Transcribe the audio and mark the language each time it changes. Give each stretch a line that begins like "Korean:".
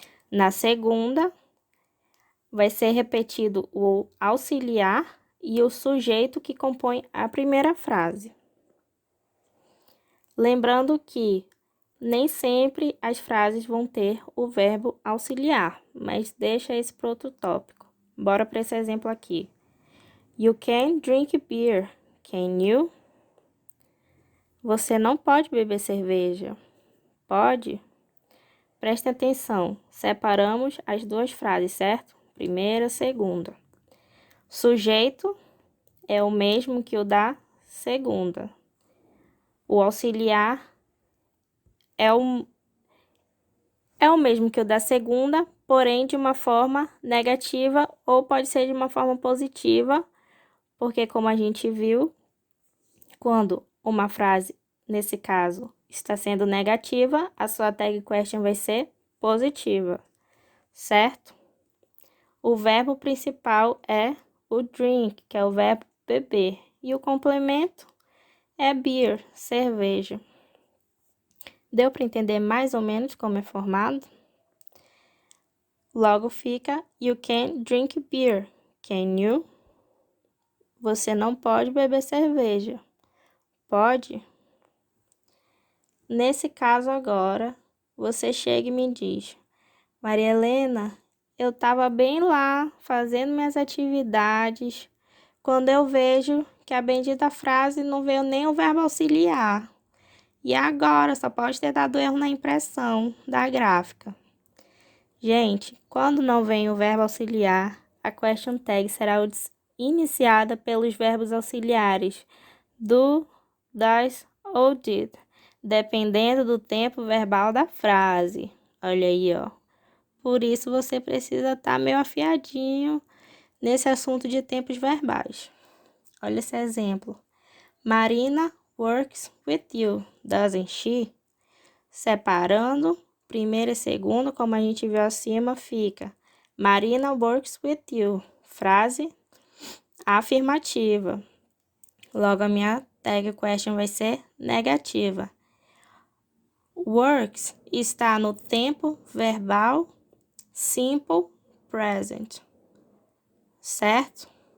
Portuguese: Na segunda, vai ser repetido o auxiliar e o sujeito que compõe a primeira frase. Lembrando que nem sempre as frases vão ter o verbo auxiliar, mas deixa esse para outro tópico. Bora para esse exemplo aqui.
English: You can drink beer, can you?
Portuguese: Você não pode beber cerveja. Pode? Preste atenção, separamos as duas frases, certo? Primeira, segunda. Sujeito é o mesmo que o da segunda. O auxiliar é o mesmo que o da segunda, porém de uma forma negativa ou pode ser de uma forma positiva, porque como a gente viu, quando uma frase, nesse caso, está sendo negativa, a sua tag question vai ser positiva, certo? O verbo principal é o drink, que é o verbo beber, e o complemento é beer, cerveja. Deu para entender mais ou menos como é formado? Logo fica
English: You can drink beer, can you?
Portuguese: Você não pode beber cerveja. Pode? Nesse caso agora, você chega e me diz: Maria Helena, eu estava bem lá fazendo minhas atividades, quando eu vejo que a bendita frase não veio nem o verbo auxiliar. E agora só pode ter dado erro na impressão da gráfica. Gente, quando não vem o verbo auxiliar, a question tag será iniciada pelos verbos auxiliares do, das ou did, dependendo do tempo verbal da frase. Olha aí, ó. Por isso você precisa estar meio afiadinho nesse assunto de tempos verbais. Olha esse exemplo.
English: Marina works with you, doesn't she?
Portuguese: Separando primeiro e segundo, como a gente viu acima, fica
English: Marina works with you.
Portuguese: Frase afirmativa. Logo, a minha tag question vai ser negativa. Works está no tempo verbal simple present, certo?